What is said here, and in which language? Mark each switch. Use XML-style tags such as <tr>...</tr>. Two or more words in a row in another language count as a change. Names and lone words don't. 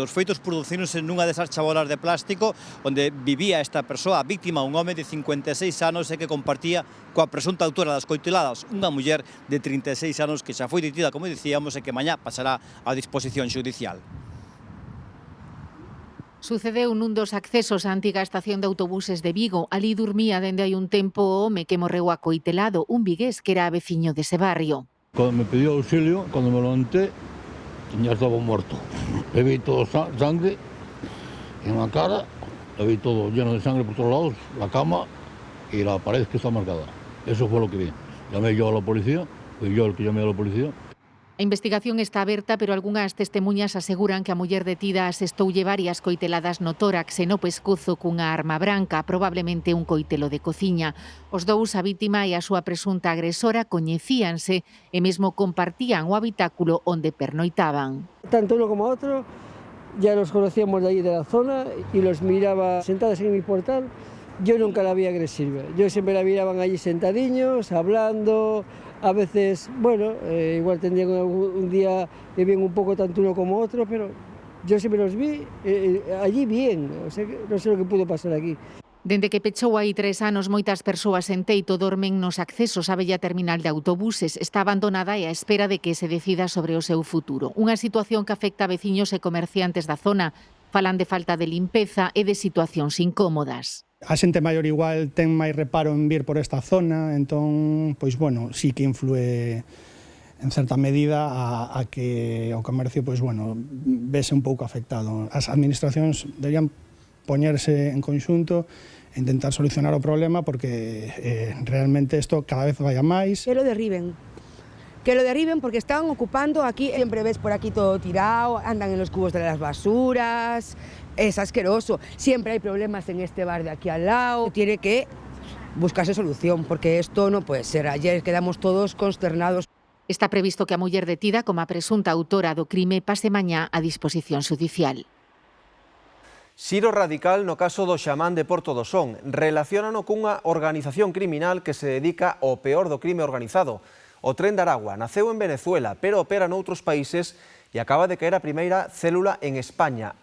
<gl>Os feitos producironse nunha desas chabolas de plástico onde vivía esta persoa, a víctima, un home de 56 anos e que compartía coa presunta autora das coiteladas, unha muller de 36 anos que xa foi detida, como dicíamos, e que mañá pasará a disposición xudicial. Sucedeu nun dos accesos á antiga estación de autobuses de Vigo. Ali dormía dende hai un tempo o home que morreu acoitelado, un vigués que era veciño dese barrio.</gl> <es>Cuando me pidió auxilio, cuando me levanté, ya estaba muerto. Le vi todo sangre en la cara, le vi todo lleno de sangre por todos lados, la cama y la pared que está marcada. Eso fue lo que vi. Llamé yo a la policía, fui yo el que llamé a la policía.</es> <gl>A investigación está aberta, pero algunhas testemuñas aseguran que a muller detida asestoulle varias coiteladas no tórax e no pescozo cunha arma branca, probablemente un coitelo de cociña. Os dous, a vítima e a súa presunta agresora, coñecíanse e mesmo compartían o habitáculo onde pernoitaban.</gl> <es>Tanto uno como otro ya los conocíamos de allí de la zona y los miraba sentados en mi portal. Yo nunca la vi agresiva, yo siempre la miraban allí sentadiños, hablando. A veces, bueno, igual tendrían un día que bien un poco tanto uno como otro, pero Yo siempre los vi allí bien, o sea, que no sé lo que pudo pasar aquí.</es> <gl>Dende que pechou hai 3 anos, moitas persoas en Teito dormen nos accesos á bella terminal de autobuses. Está abandonada e á espera de que se decida sobre o seu futuro. Unha situación que afecta a veciños e comerciantes da zona. Falan de falta de limpeza e de situacións incómodas. A xente maior igual ten máis reparo en vir por esta zona, entón, pois, bueno, sí que influe en certa medida a que o comercio, pois, bueno, vese un pouco afectado. As administracións deberían poñerse en conxunto e intentar solucionar o problema porque realmente isto cada vez vai a máis.</gl> <es>Que lo derriben porque están ocupando aquí, siempre ves por aquí todo tirado, andan en los cubos de las basuras, es asqueroso, siempre hay problemas en este bar de aquí al lado, tiene que buscarse solución porque esto no puede ser, ayer quedamos todos consternados.</es> <gl>Está previsto que a muller detida como a presunta autora do crime pase mañá a disposición judicial. Xiro radical no caso do xamán de Porto do Son. Relaciónano cunha organización criminal que se dedica ao peor do crime organizado. O Tren de Aragua naceu en Venezuela, pero opera noutros países e acaba de caer a primeira célula en España.</gl>